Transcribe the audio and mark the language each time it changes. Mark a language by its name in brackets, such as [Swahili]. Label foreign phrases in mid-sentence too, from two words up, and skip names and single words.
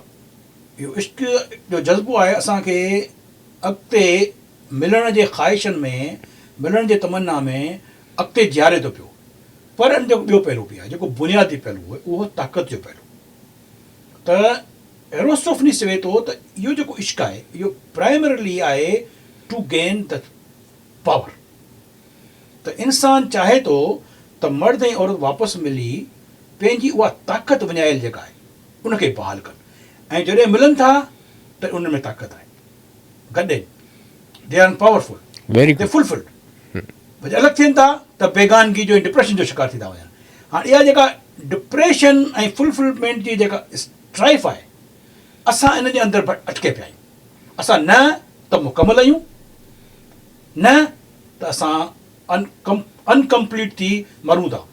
[Sindhi] इहो इश्क जो जज़्बो आहे असांखे अॻिते मिलण जे ख़्वाहिशनि में, मिलण जे तमन्ना में अॻिते जीआरे थो पियो। पर इन जो ॿियो पहलू बि आहे, जेको बुनियादी पहलू आहे, उहो ताक़त जो पहलू। त एरोस्टोफनीस चवे थो त इहो जेको इश्क आहे, इहो प्राइमरली आहे [English] to gain the power. [Sindhi] त इंसान चाहे थो त मर्द ऐं औरत वापसि मिली पंहिंजी उहा ताक़त विञायल जेका आहे उनखे बहाल कनि, ऐं जॾहिं मिलनि था त उन में ताक़त आहे, गॾे [English] they are powerful, वेरी they fulfilled. [Sindhi] वरी अलॻि थियनि था त बेगानगी जो ऐं डिप्रेशन जो शिकार थी था वञनि। हाणे इहा जेका डिप्रेशन ऐं फुलफिलमेंट जी जेका स्ट्राइफ आहे, असां इन जे अंदरि अटके पिया आहियूं। असां न त मुकमल आहियूं, न त असां अनकम्प्लीट थी मरूं था।